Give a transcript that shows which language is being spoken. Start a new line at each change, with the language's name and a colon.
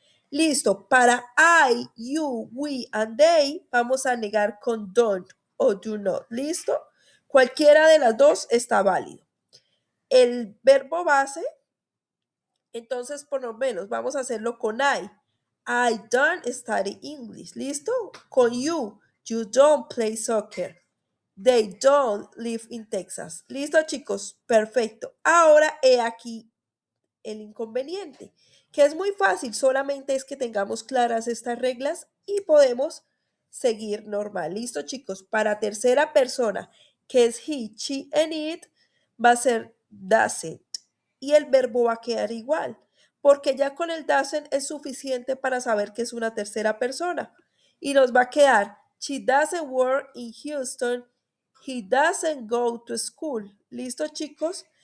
Spanish: Listo, para
English: I, you, we and they
Spanish: vamos a negar con don't o do not. ¿Listo? Cualquiera de las dos está válido. El verbo base, entonces por lo menos vamos a hacerlo con I.
English: I don't study English.
Spanish: ¿Listo? Con
English: you, you don't play soccer. They don't live in Texas.
Spanish: ¿Listo, chicos? Perfecto. Ahora he aquí el inconveniente, que es muy fácil, solamente es que tengamos claras estas reglas y podemos seguir normal. Listo, chicos, para tercera persona, que es
English: he, she, and it,
Spanish: va a ser doesn't y el verbo va a quedar igual, porque ya con el doesn't es suficiente para saber que es una tercera persona y nos va a quedar
English: she doesn't work in Houston, he doesn't go to school.
Spanish: ¿Listo, chicos?